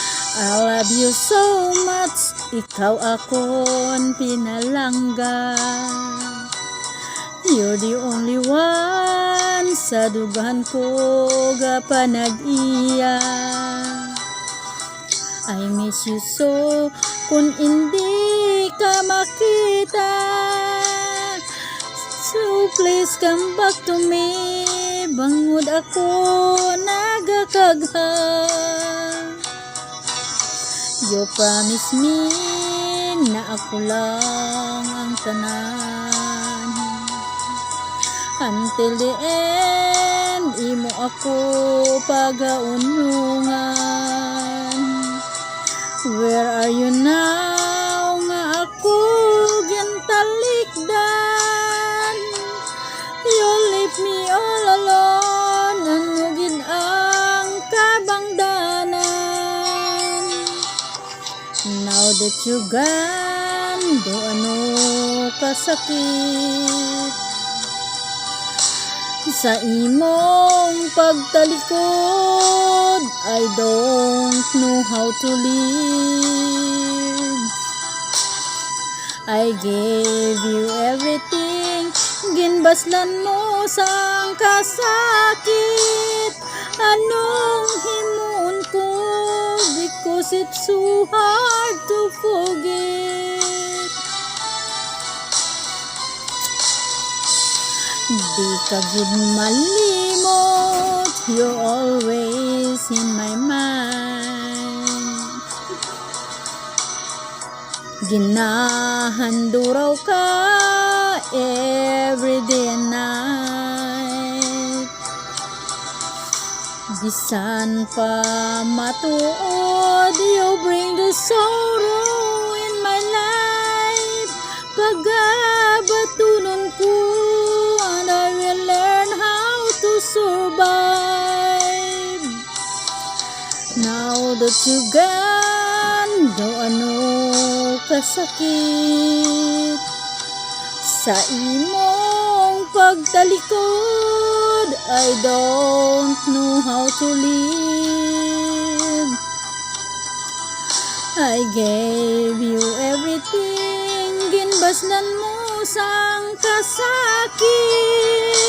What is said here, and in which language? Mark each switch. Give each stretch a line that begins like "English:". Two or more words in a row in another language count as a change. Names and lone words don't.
English: I love you so much,
Hiligaynon: ikaw akon pinalangga.
English: You're the only one
Hiligaynon: sa dugan ko gapanag-iya.
English: I miss you so
Hiligaynon: kung hindi ka makita.
English: So please come back to me,
Hiligaynon: bangod ako nagakagha.
English: You promise me
Hiligaynon: na ako lang ang tanan.
English: Until the end,
Hiligaynon: imo ako pagaunungan.
English: Where are you now
Hiligaynon: nga ako gintalikdan?
English: You leave me all alone,
Hiligaynon: anugid ang kabangdanan.
English: Now that you gone,
Hiligaynon: do ano kasakit sa imong pagtalikod.
English: I don't know how to live. I gave you everything,
Hiligaynon: ginbaslan mo sang kasakit. Anong himuon ko,
English: because it's so hard to forget.
Hiligaynon: Di ka gud malimot,
English: you're always in my mind.
Hiligaynon: Ginahanduraw ka
English: every day and night.
Hiligaynon: Bisan pa matuod,
English: you bring the sorrow in my life.
Hiligaynon: Pagabatunon ko,
English: and I will learn how to survive. Now that you gone,
Hiligaynon: do ano kasakit sa imong pagtalikod.
English: I don't know how to live. I gave you everything,
Hiligaynon: ginbaslan mo sang kasakit.